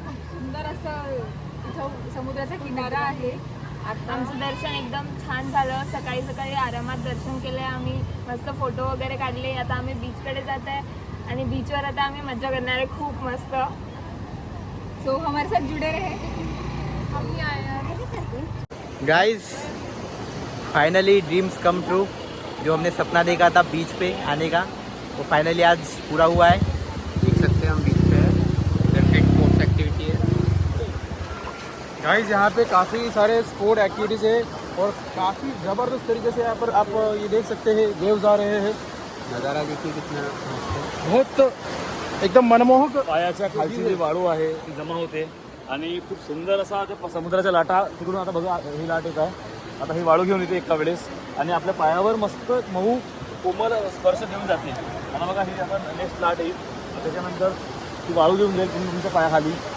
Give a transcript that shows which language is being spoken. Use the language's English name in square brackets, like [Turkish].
[Marathi] सुंदर असं इथं समुद्राचा किनारा आहे। आमचं दर्शन एकदम छान झालं, सकाळी आरामात दर्शन केलं आहे आम्ही, मस्त फोटो वगैरे काढले। आता आम्ही बीचकडे जात आहे आणि बीचवर आता आम्ही मजा करणार आहे खूप मस्त। [Hindi] सो हमारे साथ जुड़े रहे। Guys, [English] finally dreams come true, [Hindi] जो हमने सपना देखा था बीच पे आने का, वो फाइनली आज पूरा हुआ है। देख सकते हैं हम बीच पे है, स्पोर्ट्स एक्टिविटी है। गाइस, यहाँ पे काफ़ी सारे स्पोर्ट एक्टिविटीज़ है और काफ़ी ज़बरदस्त तरीके से यहाँ पर आप ये देख सकते हैं वेव्स आ रहे हैं। नज़ारा देखिए कितना बहुत एकदम मनमोहक। [Marathi] पायाच्या खालची जी वाळू आहे ती जमा होते आणि खूप सुंदर असा त्या समुद्राच्या लाटा तिकडून आता बघा, ही लाट येत आहे, आता ही वाळू घेऊन येते एका वेळेस आणि आपल्या पायावर मस्त मऊ कोमल स्पर्श देऊन जाते। आता बघा, ही आपण नेक्स्ट लाट येईल, त्याच्यानंतर ती वाळू घेऊन जाईल तुम्ही तुमच्या पायाखाली।